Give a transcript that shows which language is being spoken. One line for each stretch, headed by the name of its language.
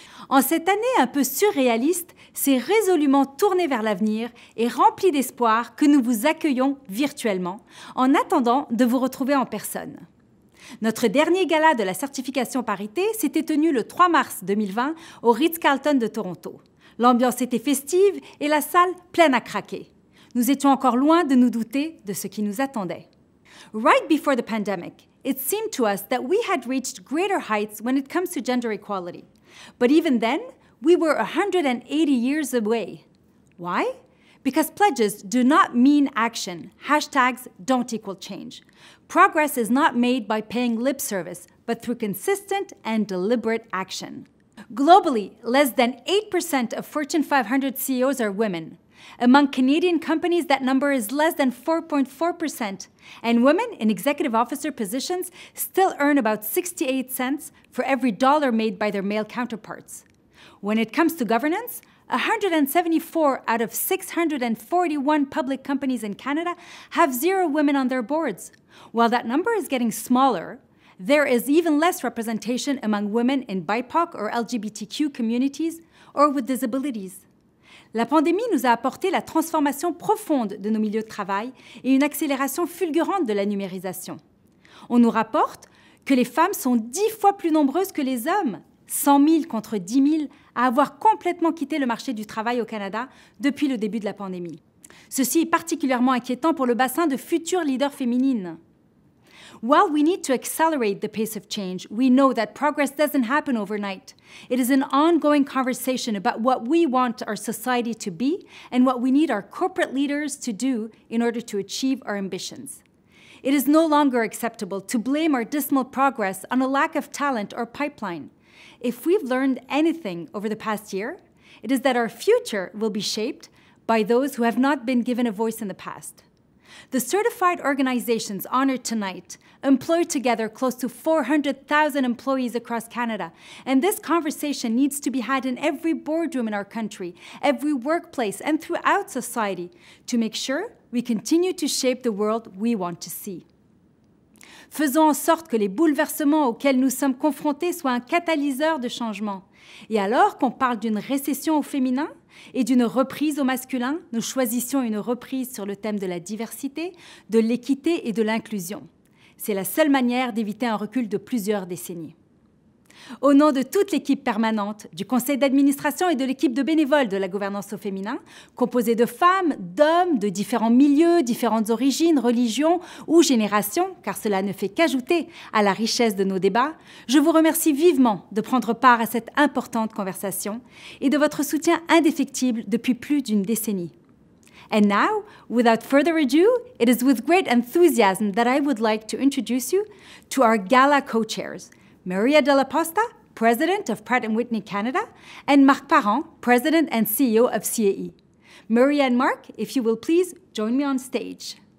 French: En cette année un peu surréaliste, c'est résolument tourné vers l'avenir et rempli d'espoir que nous vous accueillons virtuellement, en attendant de vous retrouver en personne. Notre dernier gala de la Certification Parité s'était tenu le 3 mars 2020 au Ritz-Carlton de Toronto. L'ambiance était festive et la salle pleine à craquer. Nous étions encore loin de nous douter de ce qui nous attendait.
English: Right before the pandemic, it seemed to us that we had reached greater heights when it comes to gender equality. But even then, we were 180 years away. Why? Because pledges do not mean action. Hashtags don't equal change. Progress is not made by paying lip service, but through consistent and deliberate action. Globally, less than 8% of Fortune 500 CEOs are women. Among Canadian companies, that number is less than 4.4%, and women in executive officer positions still earn about 68 cents for every dollar made by their male counterparts. When it comes to governance, 174 out of 641 public companies in Canada have 0 women on their boards. While that number is getting smaller, there is even less representation among women in BIPOC or LGBTQ communities or with disabilities.
French: La pandémie nous a apporté la transformation profonde de nos milieux de travail et une accélération fulgurante de la numérisation. On nous rapporte que les femmes sont 10 fois plus nombreuses que les hommes, 100 000 contre 10 000, à avoir complètement quitté le marché du travail au Canada depuis le début de la pandémie. Ceci est particulièrement inquiétant pour le bassin de futures leaders féminines.
English: While we need to accelerate the pace of change, we know that progress doesn't happen overnight. It is an ongoing conversation about what we want our society to be and what we need our corporate leaders to do in order to achieve our ambitions. It is no longer acceptable to blame our dismal progress on a lack of talent or pipeline. If we've learned anything over the past year, it is that our future will be shaped by those who have not been given a voice in the past. The certified organizations honored tonight employ together close to 400,000 employees across Canada, and this conversation needs to be had in every boardroom in our country, every workplace, and throughout society to make sure we continue to shape the world we want to see.
French: Faisons en sorte que les bouleversements auxquels nous sommes confrontés soient un catalyseur de changement. Et alors qu'on parle d'une récession au féminin et d'une reprise au masculin, nous choisissions une reprise sur le thème de la diversité, de l'équité et de l'inclusion. C'est la seule manière d'éviter un recul de plusieurs décennies. Au nom de toute l'équipe permanente, du conseil d'administration et de l'équipe de bénévoles de la gouvernance au féminin, composée de femmes, d'hommes, de différents milieux, différentes origines, religions ou générations, car cela ne fait qu'ajouter à la richesse de nos débats, je vous remercie vivement de prendre part à cette importante conversation et de votre soutien indéfectible depuis plus d'une décennie.
English: And now, without further ado, it is with great enthusiasm that I would like to introduce you to our Gala co-chairs, Maria Della Posta, President of Pratt Whitney Canada, and Marc Parent, President and CEO of CAE. Maria and Marc, if you will please join me on stage.